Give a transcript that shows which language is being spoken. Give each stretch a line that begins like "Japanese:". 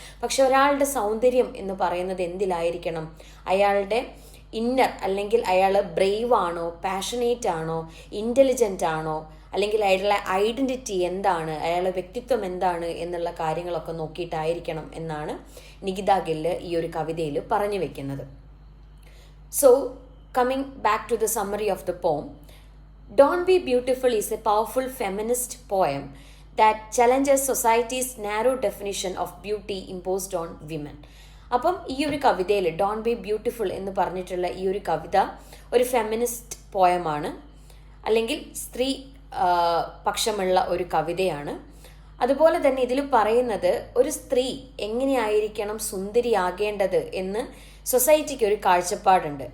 Malayalam: പക്ഷെ ഒരാളുടെ സൗന്ദര്യം എന്ന് പറയുന്നത് എന്തിലായിരിക്കണം, അയാളുടെ ഇന്നർ, അല്ലെങ്കിൽ അയാൾ ബ്രേവ് ആണോ, പാഷനേറ്റ് ആണോ, ഇൻ്റലിജൻ്റ് ആണോ, അല്ലെങ്കിൽ അയാളുടെ ഐഡൻറ്റിറ്റി എന്താണ്, അയാളുടെ വ്യക്തിത്വം എന്താണ് എന്നുള്ള കാര്യങ്ങളൊക്കെ നോക്കിയിട്ടായിരിക്കണം എന്നാണ് നികിത ഗില്ല് ഈ ഒരു കവിതയിൽ പറഞ്ഞു വെക്കുന്നത്.
English: So coming back to the summary of the poem, Don't Be Beautiful is a powerful feminist poem that challenges society's narrow definition of beauty imposed on women.
Malayalam: അപ്പം ഈ ഒരു കവിതയിൽ ഡോണ്ട് ബി ബ്യൂട്ടിഫുൾ എന്ന് പറഞ്ഞിട്ടുള്ള ഈ ഒരു കവിത ഒരു ഫെമിനിസ്റ്റ് പോയമാണ്, അല്ലെങ്കിൽ സ്ത്രീ പക്ഷമുള്ള ഒരു കവിതയാണ്. അതുപോലെ തന്നെ ഇതിൽ പറയുന്നത് ഒരു സ്ത്രീ എങ്ങനെയായിരിക്കണം സുന്ദരിയാകേണ്ടത് എന്ന് സൊസൈറ്റിക്ക് ഒരു കാഴ്ചപ്പാടുണ്ട്.